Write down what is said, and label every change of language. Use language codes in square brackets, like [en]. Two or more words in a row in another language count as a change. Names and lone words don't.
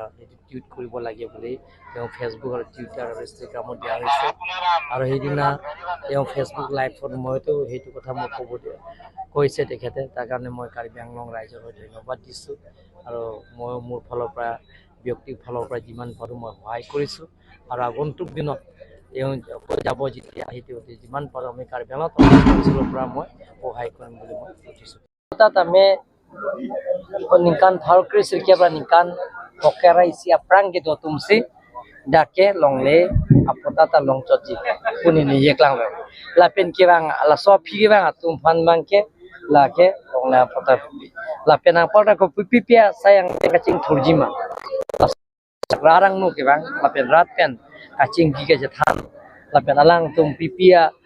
[as] এইটো টুইট কৰিব লাগে বুলি তেওঁ ফেচবুক আৰু টুইটাৰ আৰু ইনষ্টাগ্ৰামত দিয়া হৈছে আৰু সেইদিনা তেওঁ ফেচবুক লাইভত মইতো সেইটো কথা মই ক'ব কৈছে তেখেতে তাৰ কাৰণে মই কাৰ্বি আংলং ৰাইজৰ হৈ ধন্যবাদ দিছোঁ আৰু মই মোৰ ফালৰ পৰা ব্যক্তিৰ ফালৰ পৰা যিমান পাৰোঁ মই সহায় কৰিছোঁ আৰু আগন্তুক দিনত তেওঁ যাব যেতিয়া সেইটো যিমান পাৰোঁ আমি কাৰ্বি আংলং অঞ্চলৰ পৰা মই সহায় কৰিম বুলি মই উঠিছোঁ তাত আমি [mjw] nikan thalkri sirkebra nikan pokera isi aprang gitu tumsi dake longle apotata longchoji kuni ni yeklang lapen kirang ala sopi kirang atum fan bangke lake longla apota lapen apota ko pipipia sayang kacing thurjima rarang nu kirang lapen rat pen kacing giga jethan lapen alang tum pipia